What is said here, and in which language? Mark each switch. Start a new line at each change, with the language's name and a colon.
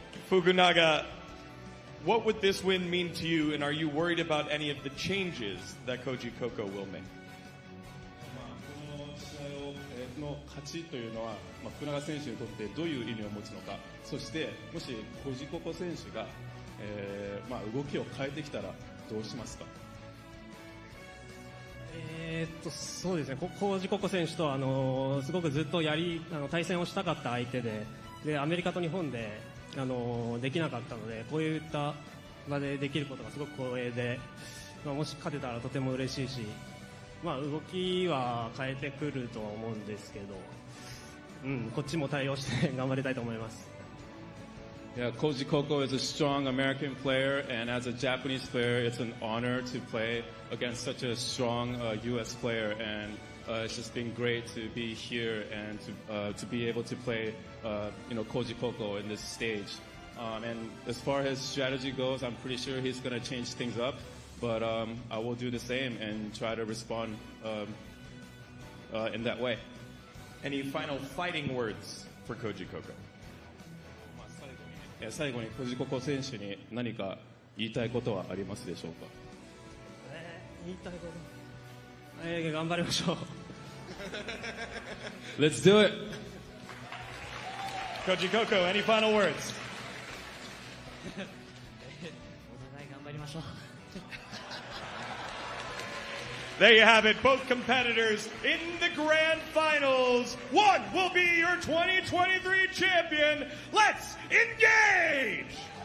English: Fukunaga, what would this win mean to you, and are you worried about any of the changes that Koji Coko will make?
Japanese: この試合の勝ちというのは、福永選手にとってどういう意味を持つのか、そしてもしコジココ選手が、動きを変えてきたらどうしますか？そうですね、コージココ選手とすごくずっと対戦をしたかった相手で、アメリカと日本でできなかったので、こういった場でできることがすごく光栄で、もし勝てたらとても嬉しいし、動きは変えてくるとは思うんですけど、こっちも対応して頑張りたいと思います。
English: Yeah, Koji Coko is a strong American player, and as a Japanese player, it's an honor to play against such a strong U.S. player, and it's just been great to be here and to be able to play, Koji Coko in this stage. And as far as strategy goes, I'm pretty sure he's going to change things up, but I will do the same and try to respond in that way. Any final fighting words for Koji Coko?
Japanese: 最後にコジココ選手に何か言いたいことはありますでしょうか？言いたいこと、頑張りましょう。
English: Let's do it. Koji Coko, any final words?
Japanese: お互い頑張りましょう。
English: There you have it, both competitors in the grand finals. One will be your 2023 champion. Let's engage!